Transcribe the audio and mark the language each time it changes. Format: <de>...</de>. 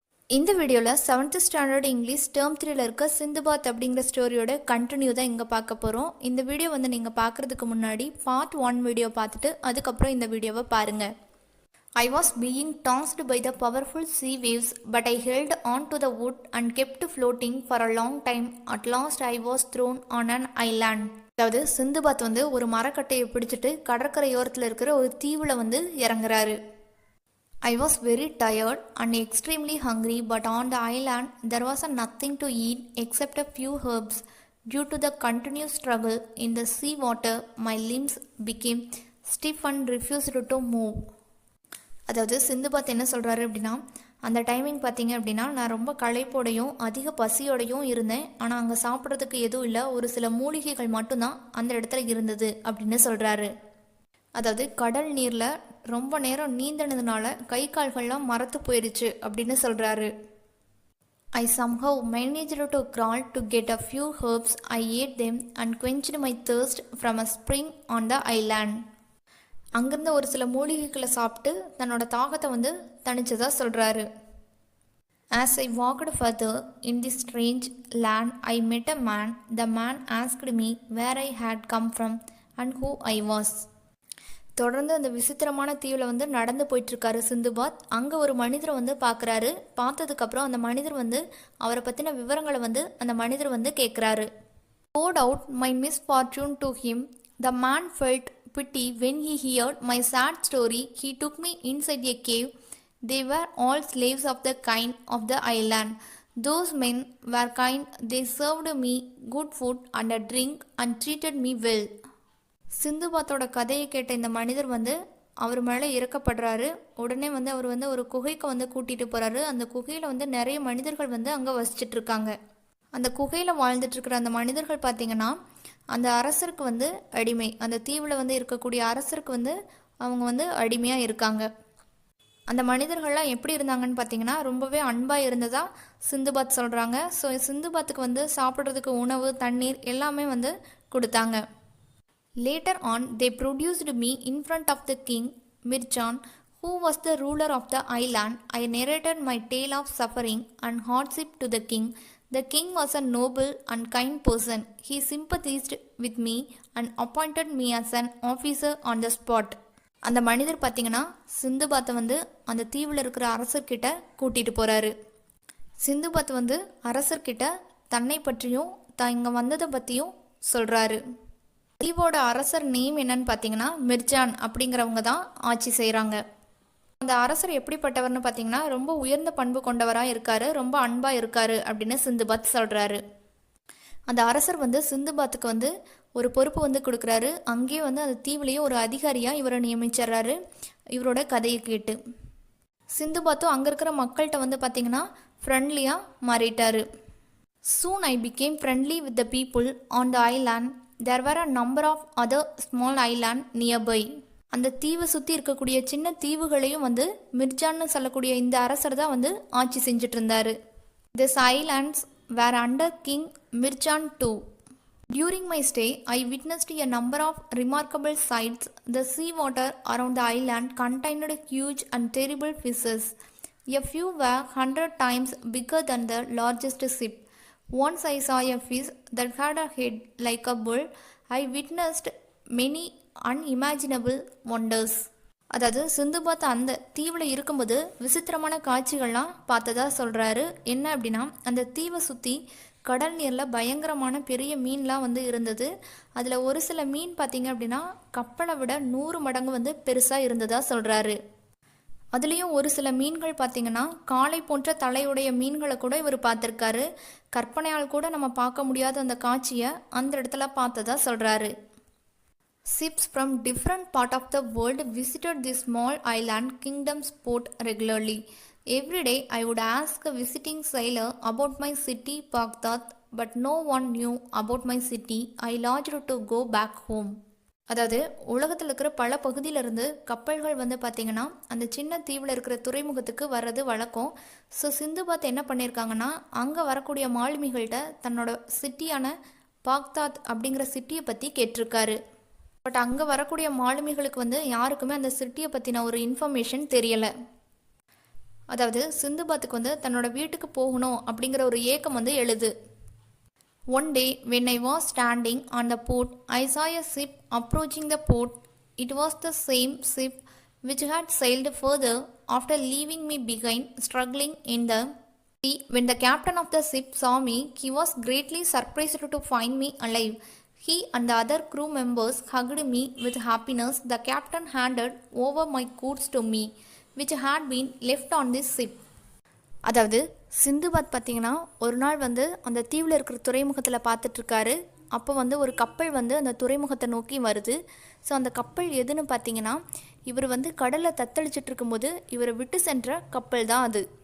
<ta>இந்த வீடியோவில்</ta> <en>7th standard English term</en> <ta>3ல் இருக்க சிந்துபாத் அப்படிங்கிற ஸ்டோரியோட கண்டினியூ தான் இங்கே பார்க்க போகிறோம். இந்த வீடியோ நீங்கள் பார்க்குறதுக்கு முன்னாடி பார்ட் 1 வீடியோ பார்த்துட்டு அதுக்கப்புறம் இந்த வீடியோவை பாருங்கள்.</ta> <en>I was being tossed by the powerful sea waves, but I held on to the wood and kept floating for a long time. At last I was thrown on an island.</en> <ta>அதாவது சிந்துபாத் ஒரு மரக்கட்டையை பிடிச்சிட்டு கடற்கரையோரத்தில் இருக்கிற ஒரு தீவில் இறங்குறாரு.</ta> <en>I was very tired and extremely hungry, but on the island there was nothing to eat except a few herbs. Due to the continuous struggle in the sea water, my limbs became stiff and refused to move.</en> <ta>அதாவது சிந்துபாத் என்ன சொல்கிறாரு அப்படின்னா, அந்த timing பார்த்தீங்க அப்படின்னா நான் ரொம்ப களைப்போடையும் அதிக பசியோடையும் இருந்தேன். ஆனால் அங்கே சாப்பிட்றதுக்கு எதுவும் இல்லை, ஒரு சில மூலிகைகள் மட்டும்தான் அந்த இடத்துல இருந்தது அப்படின்னு சொல்கிறாரு. அதாவது கடல் நீரில் ரொம்ப நேரம் நீந்தினதுனால கை கால்கள்லாம் மரத்து போயிடுச்சு அப்படின்னு சொல்கிறாரு.</ta> <en>I somehow managed to crawl to get a few herbs. I ate them and quenched my thirst from a spring on the island.</en> <ta>அங்கிருந்த ஒரு சில மூலிகைகளை சாப்பிட்டு தன்னோட தாகத்தை தணிச்சதா சொல்கிறாரு.</ta> <en>As I walked further in this strange land, I met a man. The man asked me where I had come from and who I was.</en> <ta>தொடர்ந்து அந்த விசித்திரமான தீவில் நடந்து போயிட்டுருக்காரு சிந்துபாத். அங்கே ஒரு மனிதரை பார்க்குறாரு. பார்த்ததுக்கப்புறம் அந்த மனிதர் அவரை பற்றின விவரங்களை அந்த மனிதர் கேட்குறாரு.</ta> <en>poured out my misfortune to him. The man felt pity when he heard my sad story. He took me inside a cave. They were all slaves of the kind of the island. Those men were kind. They served me good food and a drink and treated me well.</en> <ta>சிந்துபாத்தோட கதையை கேட்ட இந்த மனிதர் அவர் மேலே இறக்கப்படுறாரு. உடனே அவர் ஒரு குகைக்கு கூட்டிகிட்டு போகிறாரு. அந்த குகையில் நிறைய மனிதர்கள் அங்கே வசிச்சுட்டு இருக்காங்க. அந்த குகையில் வாழ்ந்துட்டு இருக்கிற அந்த மனிதர்கள் பார்த்திங்கன்னா அந்த அரசருக்கு அடிமை. அந்த தீவில் இருக்கக்கூடிய அரசருக்கு அவங்க அடிமையாக இருக்காங்க. அந்த மனிதர்கள்லாம் எப்படி இருந்தாங்கன்னு பார்த்தீங்கன்னா ரொம்பவே அன்பாக இருந்ததா சிந்துபாத் சொல்கிறாங்க. ஸோ சிந்துபாத்துக்கு சாப்பிட்றதுக்கு உணவு தண்ணீர் எல்லாமே கொடுத்தாங்க.</ta> <en>Later on, they produced me in front of the king, Mirchan, who was the ruler of the island. I narrated my tale of suffering and hardship to the king. The king was a noble and kind person. He sympathized with me and appointed me as an officer on the spot.</en> <ta>அந்த மனிதர் பார்த்தீங்கன்னா சிந்துபாத்தை அந்த தீவில் இருக்கிற அரசர்கிட்ட கூட்டிகிட்டு போகிறாரு. சிந்துபாத் அரசர்கிட்ட தன்னை பற்றியும் தான் இங்கே வந்ததை பற்றியும் சொல்கிறாரு. தீவோட அரசர் நேம் என்னன்னு பார்த்தீங்கன்னா மிர்ஜான் அப்படிங்கிறவங்க தான் ஆட்சி செய்கிறாங்க. அந்த அரசர் எப்படிப்பட்டவர்னு பார்த்தீங்கன்னா ரொம்ப உயர்ந்த பண்பு கொண்டவராக இருக்காரு, ரொம்ப அன்பாக இருக்காரு அப்படின்னு சிந்துபாத் சொல்கிறாரு. அந்த அரசர் சிந்துபாத்துக்கு ஒரு பொறுப்பு கொடுக்குறாரு. அங்கேயே அந்த தீவிலேயே ஒரு அதிகாரியாக இவரை நியமிச்சிடுறாரு. இவரோட கதையை கேட்டு சிந்துபாத்தும் அங்கே இருக்கிற மக்கள்கிட்ட பார்த்தீங்கன்னா ஃப்ரெண்ட்லியாக மாறிட்டாரு.</ta> <en>Soon I became friendly with the people on the island. There were a number of other small islands nearby.</en> <ta>அந்த தீவை சுற்றி இருக்கக்கூடிய சின்ன தீவுகளையும் மிர்ஜான்னு சொல்லக்கூடிய இந்த அரசர் தான் ஆட்சி செஞ்சுட்டு இருந்தார்.</ta> <en>These islands were under King Mirchan too. During my stay, I witnessed a number of remarkable sights. The sea water around the island contained huge and terrible fishes. A few were 100 times bigger than the largest ship. Once I saw a fish that had a head like a bull. I witnessed many unimaginable wonders.</en> <ta>அதாவது சிந்துபாத் அந்த தீவில் இருக்கும்போது விசித்திரமான காட்சிகள்லாம் பார்த்ததா சொல்கிறாரு. என்ன அப்படின்னா அந்த தீவை சுற்றி கடல் நீரில் பயங்கரமான பெரிய மீன்லாம் இருந்தது. அதில் ஒரு சில மீன் பார்த்திங்க அப்படின்னா கப்பலை விட 100 மடங்கு பெருசாக இருந்ததா சொல்கிறாரு. அதுலேயும் ஒரு சில மீன்கள் பார்த்திங்கன்னா காளை போன்ற தலையுடைய மீன்களை கூட இவர் பார்த்துருக்காரு. கற்பனையால் கூட நம்ம பார்க்க முடியாத அந்த காட்சியை அந்த இடத்துல பார்த்ததா சொல்கிறாரு.</ta> <en>Ships from different part of the world visited this small island kingdom's port regularly. Every day I would ask a visiting sailor about my city Baghdad, but no one knew about my city. I longed to go back home.</en> <ta>அதாவது உலகத்தில் இருக்கிற பல பகுதியிலிருந்து கப்பல்கள் பார்த்திங்கன்னா அந்த சின்ன தீவில் இருக்கிற துறைமுகத்துக்கு வர்றது வழக்கம். ஸோ சிந்துபாத் என்ன பண்ணியிருக்காங்கன்னா அங்கே வரக்கூடிய மாலுமிகள்கிட்ட தன்னோட சிட்டியான பாக்தாத் அப்படிங்கிற சிட்டியை பற்றி கேட்டிருக்காரு. பட் அங்கே வரக்கூடிய மாலுமிகளுக்கு யாருக்குமே அந்த சிட்டியை பற்றின ஒரு இன்ஃபர்மேஷன் தெரியலை. அதாவது சிந்துபாத்துக்கு வந்து தன்னோட வீட்டுக்கு போகணும் அப்படிங்கிற ஒரு ஏக்கம் வந்து எழுது.</ta> <en>One day when I was standing on the port, I saw a ship approaching the port. It was the same ship which had sailed further after leaving me behind, struggling in the sea. When the captain of the ship saw me, he was greatly surprised to find me alive. He and the other crew members hugged me with happiness. The captain handed over my goods to me, which had been left on this ship.</en> <ta>அதாவது சிந்துபாத் பார்த்திங்கன்னா ஒரு நாள் வந்து அந்த தீவில் இருக்கிற துறைமுகத்தில் பார்த்துட்ருக்காரு. அப்போ வந்து ஒரு கப்பல் வந்து அந்த துறைமுகத்தை நோக்கி வருது. ஸோ அந்த கப்பல் எதுன்னு பார்த்தீங்கன்னா இவர் வந்து கடலில் தத்தளிச்சிட்டு இருக்கும்போது இவரை விட்டு சென்ற கப்பல் தான் அது.</ta>